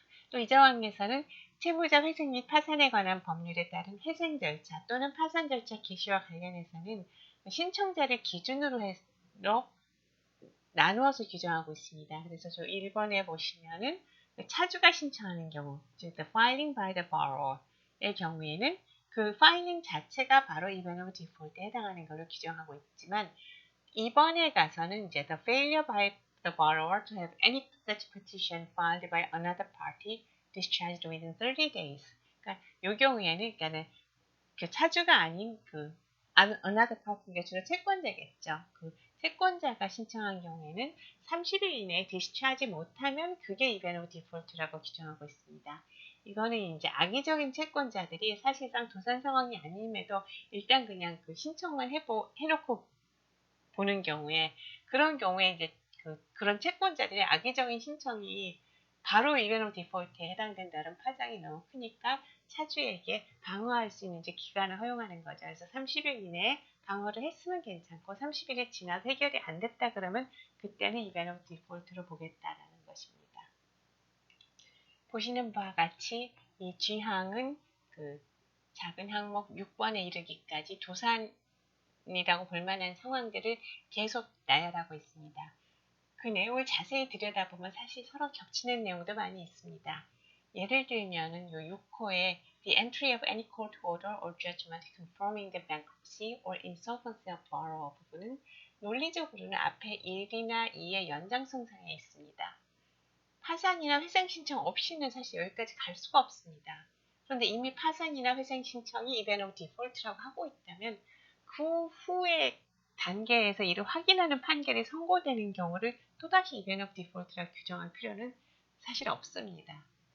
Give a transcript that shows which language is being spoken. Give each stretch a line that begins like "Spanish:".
Korean: 또 이 조항에서는 채무자 회생 및 파산에 관한 법률에 따른 회생 절차 또는 파산 절차 개시와 관련해서는 신청자를 기준으로 나누어서 규정하고 있습니다. 그래서 저 1번에 보시면은 차주가 신청하는 경우, 즉
English: the filing by the borrower
Korean: 의 경우에는 그 filing 자체가 바로 이벤트 오브 디폴트에 해당하는 걸로 규정하고 있지만 2번에 가서는 이제
English: the failure by the borrower to have any such petition filed by another party discharged within 30 days.
Korean: 그러니까 이 경우에는 그러니까는 그 차주가 아닌 그
English: another party
Korean: 가 주로 채권자겠죠. 그 채권자가 신청한 경우에는 30일 이내에 디스차지 못하면 그게
English: event of default
Korean: 라고 규정하고 있습니다. 이거는 이제 악의적인 채권자들이 사실상 도산 상황이 아님에도 일단 그냥 그 신청만 해놓고 보는 경우에 그런 경우에 이제 그런 채권자들의 악의적인 신청이 바로
English: event of default
Korean: 에 해당된다는 파장이 너무 크니까 차주에게 방어할 수 있는 이제 기간을 허용하는 거죠. 그래서 30일 이내에 방어를 했으면 괜찮고 30일이 지나서 해결이 안 됐다 그러면 그때는
English: event of default
Korean: 로 보겠다라는 것입니다. 보시는 바와 같이 이 G항은 그 작은 항목 6번에 이르기까지 도산이라고 볼 만한 상황들을 계속 나열하고 있습니다. 그 내용을 자세히 들여다보면 사실 서로 겹치는 내용도 많이 있습니다. 예를 들면은 요 6호에
English: the entry of any court order or judgment confirming the bankruptcy or insolvency of borrower
Korean: 부분은 논리적으로는 앞에 1이나 2의 연장선상에 있습니다. 파산이나 회생 신청 없이는 사실 여기까지 갈 수가 없습니다. 그런데 이미 파산이나 회생 신청이
English: event of default
Korean: 라고 하고 있다면 그 후에 단계에서 이를 확인하는 판결이 선고되는 경우를 또다시 event of default라고 규정할 필요는 사실 없습니다.